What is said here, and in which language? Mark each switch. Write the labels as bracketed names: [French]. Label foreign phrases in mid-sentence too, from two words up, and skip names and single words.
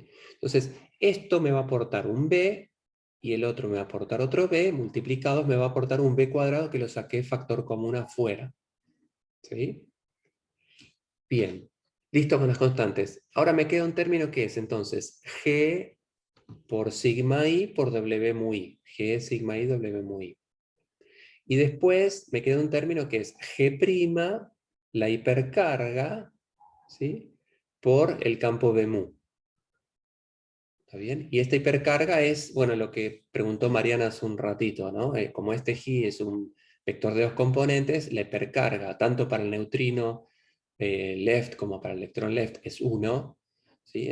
[Spanish] Entonces, esto me va a aportar un b, y el otro me va a aportar otro b, multiplicados me va a aportar un b cuadrado que lo saqué factor común afuera. ¿Sí? Bien, listo con las constantes. Ahora me queda un término que es entonces g por sigma i por w mu i. G sigma i w mu i. Y después me queda un término que es g', la hipercarga, ¿sí?, por el campo b mu. ¿Está bien? Y esta hipercarga es, bueno, lo que preguntó Mariana hace un ratito, ¿no? Como este G es un vector de dos componentes, la hipercarga, tanto para el neutrino left como para el electrón left, es 1, ¿sí?